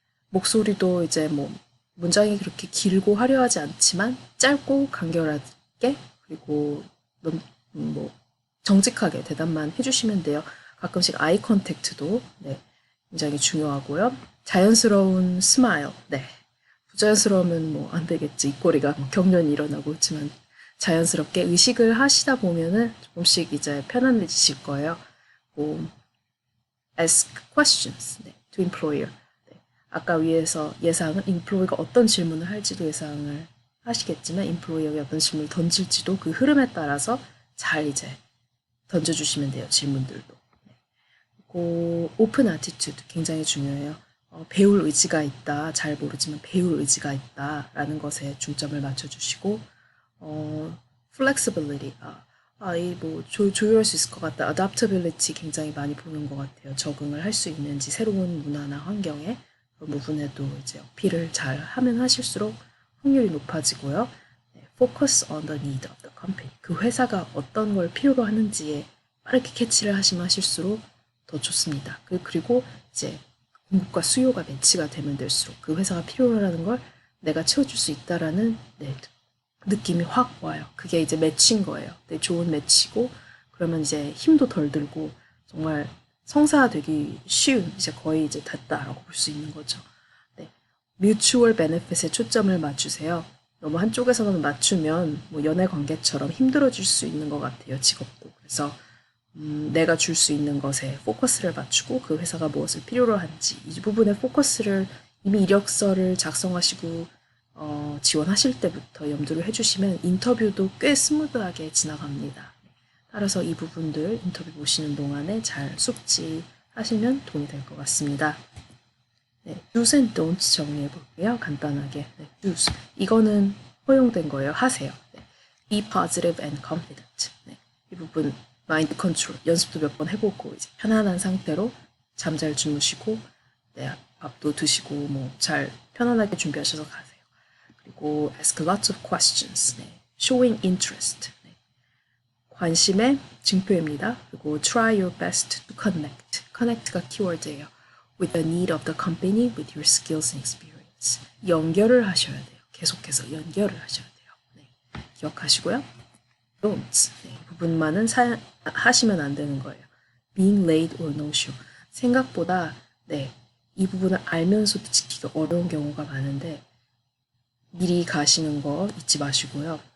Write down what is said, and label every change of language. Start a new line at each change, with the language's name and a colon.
Korean: 목소리도 이제 뭐 문장이 그렇게 길고 화려하지 않지만 짧고 간결하게 그리고 뭐 정직하게 대답만 해주시면 돼요. 가끔씩 아이 컨택트도 네, 굉장히 중요하고요. 자연스러운 스마일. 네. 부자연스러우면 뭐 안 되겠지. 입꼬리가 뭐 경련이 일어나고 있지만 자연스럽게 의식을 하시다 보면은 조금씩 이제 편안해지실 거예요.
English: 뭐 ask questions 네, to employer.
Korean: 네. 아까 위에서 예상은 employer가 어떤 질문을 할지도 예상을 하시겠지만 employer가 어떤 질문을 던질지도 그 흐름에 따라서 잘 이제 던져주시면 돼요. 질문들도. 네. 그리고
English: open attitude
Korean: 굉장히 중요해요. 배울 의지가 있다. 잘 모르지만 배울 의지가 있다라는 것에 중점을 맞춰주시고 flexibility. 뭐 조율할 수 있을 것 같다. adaptability 굉장히 많이 보는 것 같아요. 적응을 할 수 있는지 새로운 문화나 환경에 그런 부분에도 이제 어필을 잘 하면 하실수록 확률이 높아지고요.
English: 네, focus on the need of the company.
Korean: 그 회사가 어떤 걸 필요로 하는지에 빠르게 캐치를 하시면 하실수록 더 좋습니다. 그리고 이제 공급과 수요가 매치가 되면 될수록 그 회사가 필요하다는 걸 내가 채워줄 수 있다라는 네, 느낌이 확 와요. 그게 이제 매치인 거예요. 네, 좋은 매치고 그러면 이제 힘도 덜 들고 정말 성사되기 쉬운 이제 거의 이제 됐다라고 볼 수 있는 거죠. 네, 뮤추얼 베네핏에 초점을 맞추세요. 너무 한쪽에서만 맞추면 뭐 연애 관계처럼 힘들어질 수 있는 것 같아요. 직업도. 그래서 내가 줄 수 있는 것에 포커스를 맞추고 그 회사가 무엇을 필요로 하는지 이 부분에 포커스를 이미 이력서를 작성하시고 지원하실 때부터 염두를 해주시면 인터뷰도 꽤 스무드하게 지나갑니다. 따라서 이 부분들 인터뷰 보시는 동안에 잘 숙지하시면 도움이 될 것 같습니다. 네,
English: do's and don'ts
Korean: 정리해 볼게요. 간단하게. 네, do's. 이거는 허용된 거예요. 하세요.
English: 네, be positive and confident.
Korean: 네, 이 부분 마인드 컨트롤 연습도 몇 번 해보고 이제 편안한 상태로 잠 잘 주무시고 네, 밥도 드시고 뭐 잘 편안하게 준비하셔서 가세요.
English: 그리고 ask lots of questions.
Korean: 네,
English: showing interest.
Korean: 네, 관심의 증표입니다.
English: 그리고 try your best to connect.
Korean: connect가 키워드예요.
English: with the need of the company, with your skills and experience.
Korean: 연결을 하셔야 돼요. 계속해서 연결을 하셔야 돼요. 네, 기억하시고요. don't. 네, 이 부분만은 하시면 안 되는 거예요.
English: being late or no show.
Korean: 생각보다 네, 이 부분을 알면서도 지키기 어려운 경우가 많은데 미리 가시는 거 잊지 마시고요.